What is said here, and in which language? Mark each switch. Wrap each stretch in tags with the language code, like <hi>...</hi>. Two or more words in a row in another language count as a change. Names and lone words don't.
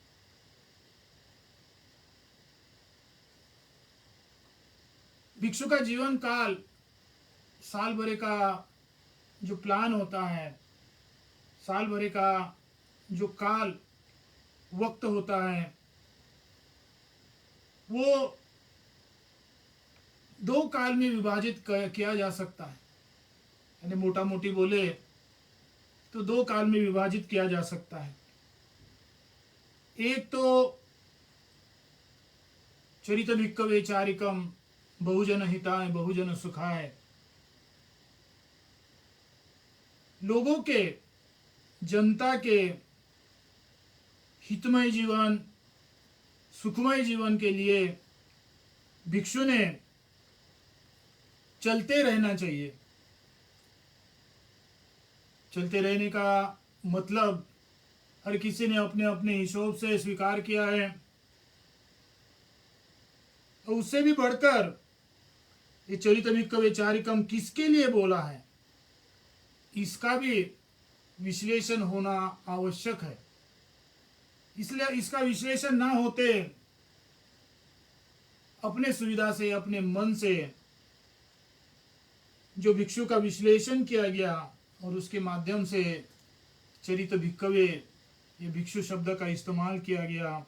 <hi>भिक्षु का जीवन काल साल भर का जो प्लान होता है, साल भर का जो काल वक्त होता है, वो दो काल में विभाजित किया जा सकता है। यानी मोटा मोटी बोले तो दो काल में विभाजित किया जा सकता है। एक तो</hi> <pi>चरित भिक्खवे चारिकम बहुजन हिताय बहुजन सुखाय,</pi> <hi>लोगों के, जनता के हितमय जीवन, सुखमय जीवन के लिए भिक्षु ने चलते रहना चाहिए। चलते रहने का मतलब हर किसी ने अपने अपने हिसाब से स्वीकार किया है। और उससे भी बढ़कर ये</hi> <pi>चरित भिक्खवे चारिकम</pi> <hi>किसके लिए बोला है, इसका भी विश्लेषण होना आवश्यक है। इसलिए इसका विश्लेषण ना होते अपने सुविधा से, अपने मन से जो भिक्षु का विश्लेषण किया गया और उसके माध्यम से</hi> <pi>चरित भिक्खवे,</pi> <hi>ये भिक्षु शब्द का इस्तेमाल किया गया।</hi>